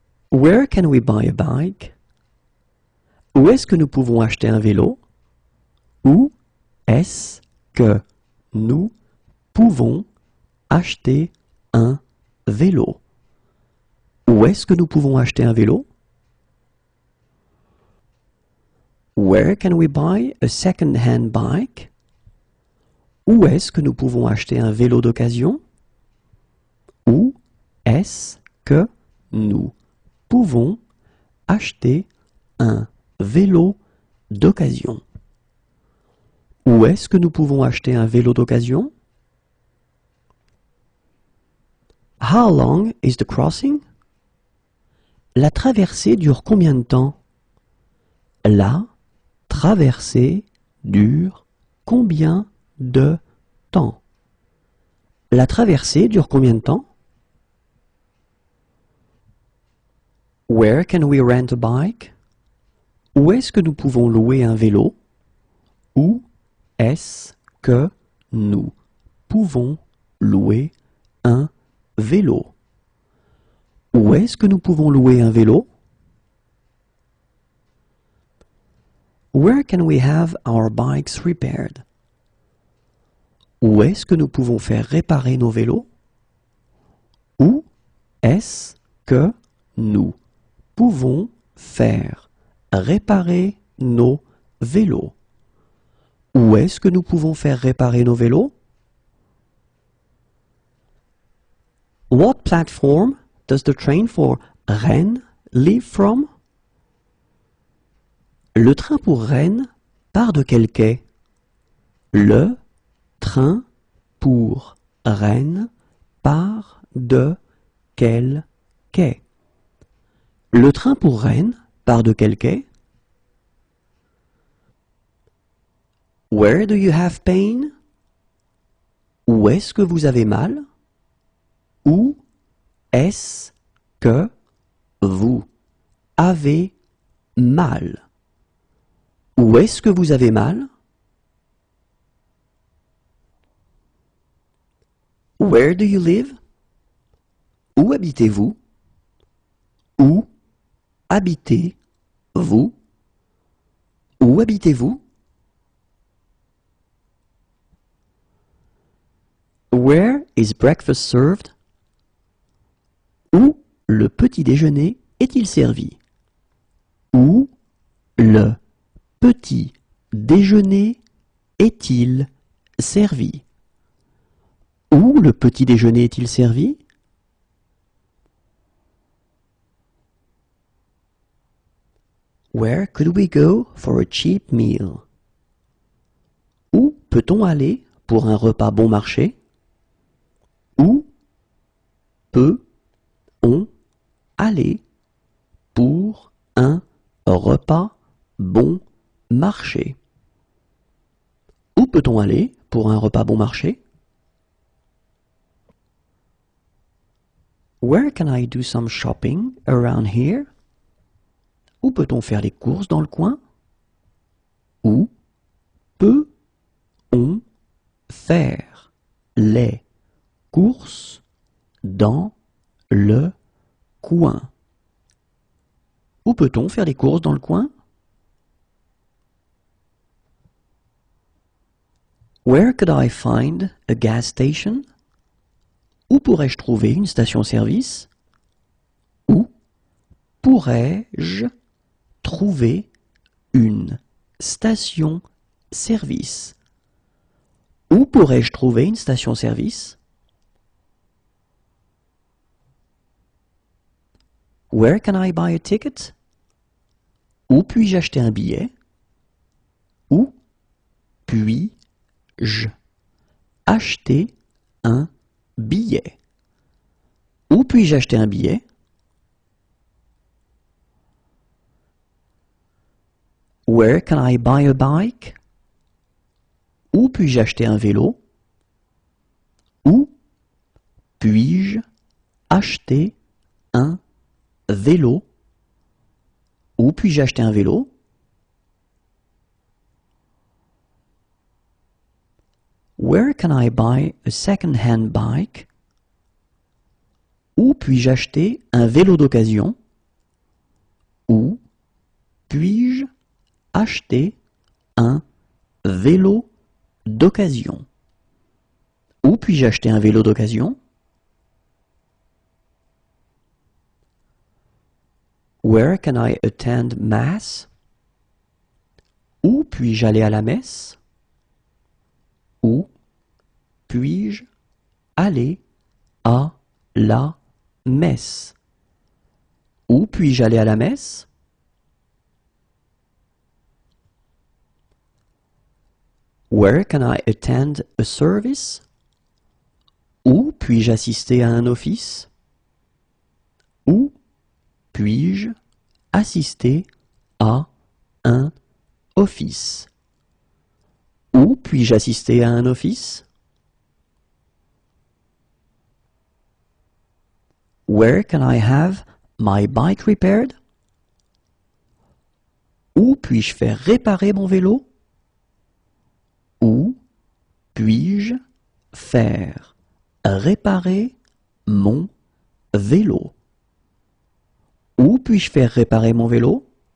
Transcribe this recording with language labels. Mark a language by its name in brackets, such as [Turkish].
[English] Where can we buy a bike? [French] Où est-ce que nous pouvons acheter un vélo? Où est-ce que nous pouvons acheter un vélo? Où est-ce que nous pouvons acheter un vélo? [English] Where can we buy a second-hand bike? [French] Où est-ce que nous pouvons acheter un vélo d'occasion? Où est-ce que nous pouvons acheter un vélo d'occasion? Où est-ce que nous pouvons acheter un vélo d'occasion? [English] How long is the crossing? [French] La traversée dure combien de temps? La traversée dure combien de temps? La traversée dure combien de temps? [English] Where can we rent a bike? [French] Où est-ce que nous pouvons louer un vélo? Où est-ce que nous pouvons louer un vélo? Où est-ce que nous pouvons louer un vélo? [English] Where can we have our bikes repaired? [French] Où est-ce que nous pouvons faire réparer nos vélos? Où est-ce que nous pouvons faire réparer nos vélos? Où est-ce que nous pouvons faire réparer nos vélos? [English] What platform does the train for Rennes leave from? [French] Le train pour Rennes part de quel quai? Le train pour Rennes part de quel quai? Le train pour Rennes part de quel quai? [English] Where do you have pain? [French] Où est-ce que vous avez mal? Où est-ce que vous avez mal? Où est-ce que vous avez mal? [English] Where do you live? [French] Où habitez-vous? Où habitez-vous? Où habitez-vous? [English] Where is breakfast served? [French] Où le petit déjeuner est-il servi? Où le petit déjeuner est-il servi? Où le petit déjeuner est-il servi? [English] Where could we go for a cheap meal? [French] Où peut-on aller pour un repas bon marché? Où peut-on aller pour un repas bon marché? Où peut-on aller pour un repas bon marché? [English] Where can I do some shopping around here? [French] Où peut-on faire les courses dans le coin? Où peut-on faire les courses dans le coin? Où peut-on faire les courses dans le coin? [English] Where could I find a gas station? [French] Où pourrais-je trouver une station-service? Où pourrais-je trouver une station-service? Où pourrais-je trouver une station-service? [English] Where can I buy a ticket? [French] Où puis-je acheter un billet? Où puis-je acheter un billet? Où puis-je acheter un billet? [English] Where can I buy a bike? [French] Où puis-je acheter un vélo? Où puis-je acheter un vélo? Où puis-je acheter un vélo? [English] Where can I buy a second-hand bike? [French] Où puis-je acheter un vélo d'occasion? Où puis-je acheter un vélo d'occasion? Où puis-je acheter un vélo d'occasion? [English] Where can I attend mass? [French] Où puis-je aller à la messe? Où puis-je aller à la messe? Où puis-je aller à la messe? [English] Where can I attend a service? [French] Où puis-je assister à un office? Où puis-je assister à un office? Où puis-je assister à un office? [English] Where can I have my bike repaired? [French] Où puis-je faire réparer mon vélo? Où puis-je faire réparer mon vélo? Où puis-je faire réparer mon vélo?